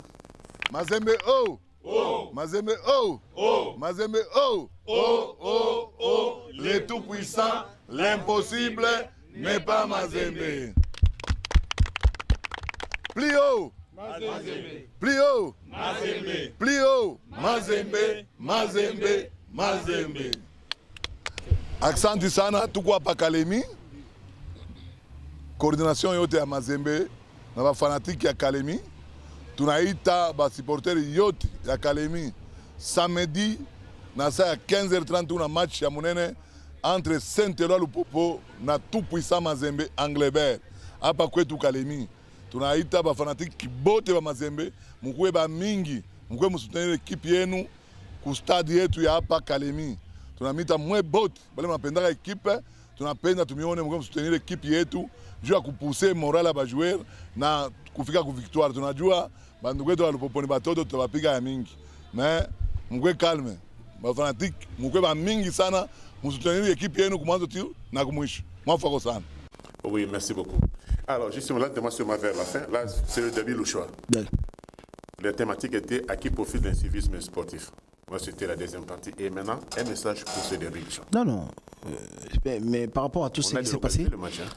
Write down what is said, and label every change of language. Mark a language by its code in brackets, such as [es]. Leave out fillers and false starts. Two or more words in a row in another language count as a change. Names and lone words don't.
[fr] Mazembe oh! Oh! Mazembe oh! Oh! Mazembe oh! Oh! Oh! Oh! Les tout-puissants, l'impossible n'est pas Mazembe. Plus haut! Mazembe! Plus haut! Mazembe! Plus haut! Mazembe! Mazembe! Mazembe! [sw] Aksanti sana tuko hapa Kalemi. Coordination yote ya Mazembe na bafanatiki ya Kalemi. Tunaita basupporteri yote ya Kalemi samedi na saa ya 15h30 una match ya munene entre Saint-Éloi Lupopo na tout-puissant Mazembe Anglebert hapa kwetu Kalemi. Tunaita bafanatiki bote ba Mazembe mkuwe ba mingi, mkuwe msutenire ekipi yenu ku stadi yetu ya hapa Kalemi. Tunamita mwe bote bale mnapendaka ekipe, tunapenda tumione mkuwe msutenire ekipi yetu juu ya kupuse moral ya bajoueur na kufika ku victoire. Tunajua bandugu wetu wa Lupopo ni batoto tutawapiga ya mingi. Mais mkuwe calme. Bafanatiki mkuwe ba mingi sana, msutenire ekipi yenu kumwanzo tu na kumwisho. Mwafako sana. [fr] Oui, merci beaucoup. Alors, justement, là, moi sur ma vers la fin. Là, c'est le derby Louchoua. La thématique était à qui profite l'incivisme sportif. Moi, c'était la deuxième partie. Et maintenant, un message pour ce dirigeants. Non. Mais par rapport à tout ce qui s'est passé, le match, hein.